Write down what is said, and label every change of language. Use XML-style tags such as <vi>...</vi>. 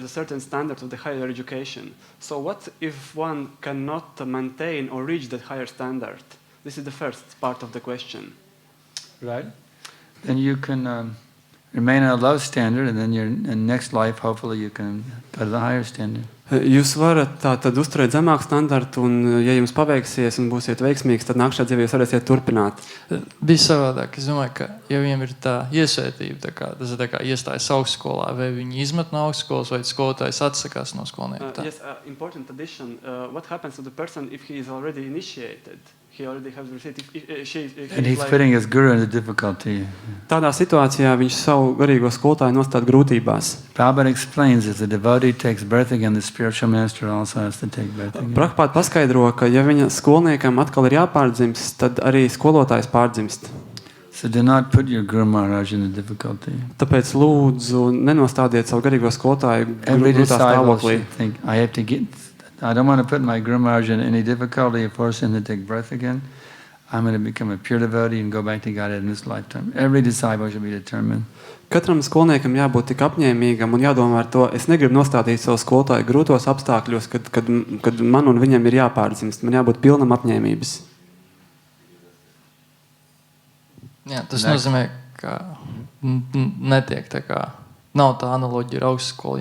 <en>There's a certain standard of the higher education. So what if one cannot maintain or reach that higher standard? This is the first part of the question. Right. Then you can remain at a low standard, and then in next life, hopefully, you can go to the higher standard.</en> <lv>Jūs varat tātad uzturēt zemāku standartu, un, ja jums paveiksies un būsiet veiksmīgs, tad nākamajā dzīvē jūs varēsiet turpināt. Bija savādāk. Es domāju, ka ja viņiem ir tā iesvētība, tas ir tā kā iestājas augstskolā, vai viņi izmet no augstskolas, vai skolotājs atsakās no skolnieka.</lv> <en>Yes, important addition. What happens to the person if he is already initiated? He already has received. And he's putting his guru into difficulty.</en> <lv>Tādā situācijā viņš savu garīgo skolotāju nostāda grūtībās.</lv> <en>Prabhupada explains if the devotee takes birth again, the spiritual master also has to take birth again.</en> <lv>Prabhupada paskaidro, ka ja viņa skolniekam atkal ir jāpārdzimst, tad arī skolotājs pārdzimst.</lv> <en>So do not put your Guru Maharaj in a difficulty.</en> <lv>Tāpēc lūdzu nenostādiet savu garīgo skolotāju</lv> <en>Every</en> <lv>grūtā</lv> <en>disciple</en> <lv>stāvoklī.</lv> <en>should think, I don't want to put my Guru Maharaj in any difficulty or force him to take birth again. I'm going to become a pure devotee and go back to Godhead in this lifetime. Every disciple should be determined.</en> <lv>Katram skolniekam jābūt tik apņēmīgam un jādomā ar to, es negribu nostādīt savu skolotāju grūtos apstākļos, kad man un viņam ir jāpārdzimst. Man jābūt pilnam apņēmības. Jā, tas nozīmē, ka netiek tā kā, nav tā analoģija ar augstskolu.</lv>